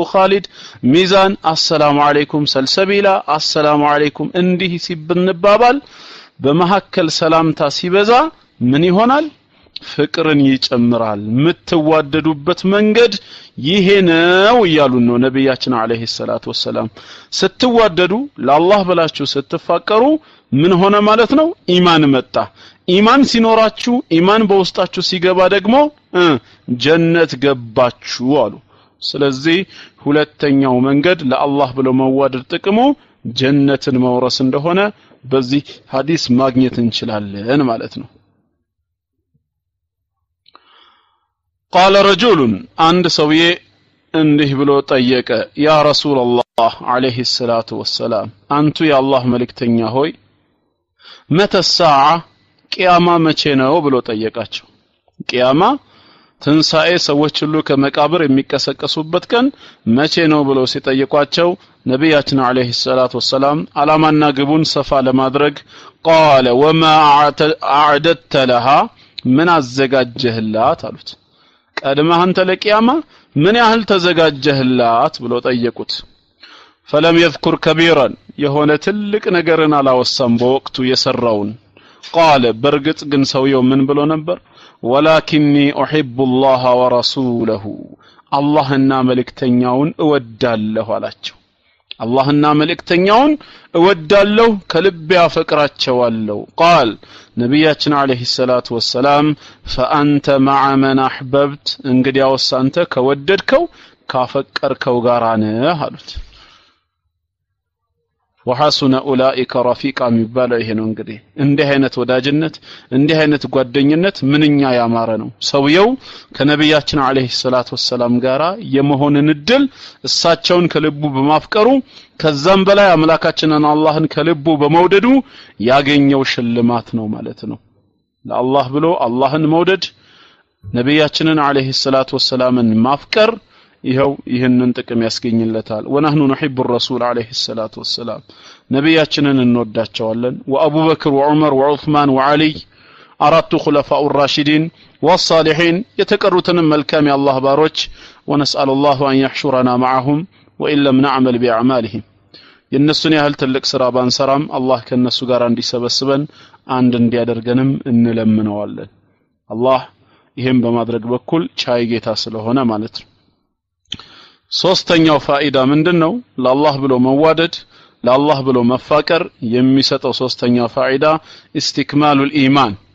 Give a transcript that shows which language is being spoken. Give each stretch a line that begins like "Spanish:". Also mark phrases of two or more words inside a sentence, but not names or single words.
Amharic: ኻሊድ ሚዛን
Arabic: السلام عليكم
Amharic: ሰልሰቢላ
Arabic: السلام عليكم
Amharic: እንዲህ ሲብንባባል በመሐከል ሰላምታ ሲበዛ ምን ይሆናል ፍቅርን ይጨምራል ምትዋደዱበት መንገድ ይሄ ነው ይያሉ ነው ነብያችን
Arabic: عليه الصلاة والسلام
Amharic: ስትዋደዱ ለአላህ ብላችሁ ስትፋቀሩ ምን ሆነ ማለት ነው ኢማን መጣ ኢማን ሲኖራችሁ ኢማን በውስጣችሁ ሲገባ ደግሞ ጀነት ገባችሁ አሉ ስለዚህ ሁለተኛው መንገድ ለአላህ ብሎ መዋደድ ጥቅሙ ጀነትን መውረስ እንደሆነ በዚህ ሐዲስ ማግኘት እንችላለን ማለት ነው
Arabic: قال رجل عند سويه
Amharic: እንዲህ ብሎ ጠየቀ
Arabic: يا رسول الله عليه الصلاة
Amharic: ወሰለም አንቱ የአላህ መልእክተኛ ሆይ
Arabic: متى الساعه
Amharic: ቂያማ መቼ ነው ብሎ ጠየቃቸው ቂያማ ትንሳኤ ሰዎች ሁሉ ከመቃብር የሚቀሰቀሱበት ቀን መቼ ነው ብሎ ሲጠይቋቸው ነብያችን
Arabic: عليه الصلاة والسلام
Amharic: አላማና ግቡን ሰፋ ለማድረግ
Arabic: قال وما اعددت لها
Amharic: ምን አዘጋጀህላት አሉት ቀድመህ አንተ ለቂያማ ምን ያህል ተዘጋጀህላት ብሎ ጠየቁት
Arabic: فلم يذكر كبيرا
Amharic: የሆነ ትልቅ ነገርን አላወሳም በወቅቱ የሰራውን
Arabic: قال برغت
Amharic: ግን ሰውየው ምን ብሎ ነበር
Arabic: ولكني احب الله ورسوله
Amharic: አላህና መልእክተኛውን እወዳለሁ አላቸው አላህና መልእክተኛውን እወዳለሁ ከልብ ያፈቅራቸዋለሁ قال ነብያችን
Arabic: عليه الصلاة والسلام فانت مع من احببت
Amharic: እንግዲያውስ አንተ ከወደድከው ካፈቀርከው ጋር ነህ አሉት
Arabic: وحسن اولئك رفيقا
Amharic: የሚባለው ይሄ ነው እንግዲህ እንዲህ አይነት ወዳጅነት እንዲህ አይነት ጓደኝነት ምንኛ ያማረ ነው ሰውየው ከነብያችን
Arabic: عليه الصلاة والسلام
Amharic: ጋራ የመሆንን እድል እሳቸውን ከልቡ በማፍቀሩ ከዛም በላይ አምላካችንን አላህን ከልቡ በመውደዱ ያገኘው ሽልማት ነው ማለት ነው ለአላህ ብሎ አላህን መውደድ ነብያችንን
Arabic: عليه الصلاة والسلام
Amharic: ማፍቀር ይሄው ይሄንን ጥቅም ያስገኝለታል
Arabic: ونحن نحب الرسول عليه الصلاه والسلام
Amharic: ነብያችንን እንወዳቸዋለን
Arabic: وأبو بكر وعمر وعثمان وعلي
Amharic: አራቱ ኹለፋኡ
Arabic: الراشدين والصالحين
Amharic: የተቀሩትን መልካም የአላህ ባሮች
Arabic: ونسال الله ان يحشرنا معهم وان لم نعمل باعمالهم
Amharic: የነሱን ያህል ትልቅ ስራ ባንሰራም አላህ ከነሱ ጋር እንዲሰበስበን አንድ እንዲያደርገንም እንለምነዋለን አላህ ይሄን በማድረግ በኩል ቻይ ጌታ ስለሆነ ማለት ነው ሶስተኛው ፋኢዳ ምንድነው ለአላህ ብሎ መዋደድ ለአላህ ብሎ መፋቀር የሚሰጠው ሶስተኛው ፋኢዳ
Arabic: استكمال الإيمان